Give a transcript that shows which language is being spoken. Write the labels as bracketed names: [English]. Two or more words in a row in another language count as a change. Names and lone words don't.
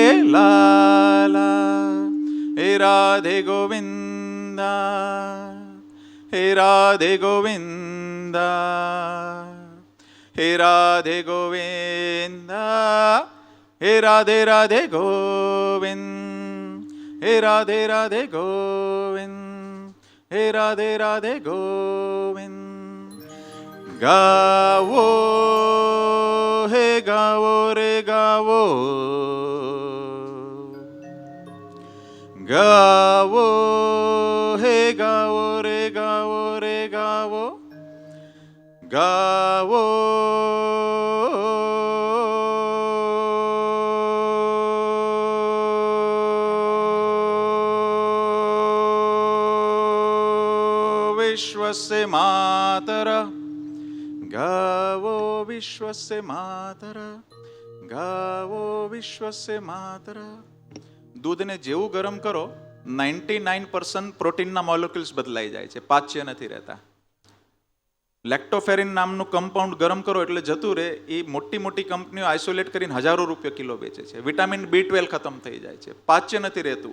[Hindi] लाला, हे राधे गोविंदा, हे राधे गोविंदा, हे राधे गोविंदा, हे राधे राधे गोविंद, हे राधे राधे गोविंद, हे राधे राधे गोविंद. [Sanskrit] गावो हे गावो रे गावो, गावो हे गावो रे गावो रे गावो, गावो विश्वस्य मातरः, गावो विश्वस्य मातरः, गावो विश्वस्य मातरः. [Gujarati] દૂધને જેવું ગરમ કરો 99% પ્રોટીનના મોલેક્યુલ્સ બદલાઈ જાય છે, પાચ્ય નથી રહેતા. લેક્ટોફેરિન નામનું કમ્પાઉન્ડ ગરમ કરો એટલે જતું રહે, એ મોટી મોટી કંપનીઓ આઇસોલેટ કરીને હજારો રૂપિયા કિલો વેચે છે. વિટામિન B12 ખતમ થઈ જાય છે, પાચ્ય નથી રહેતું.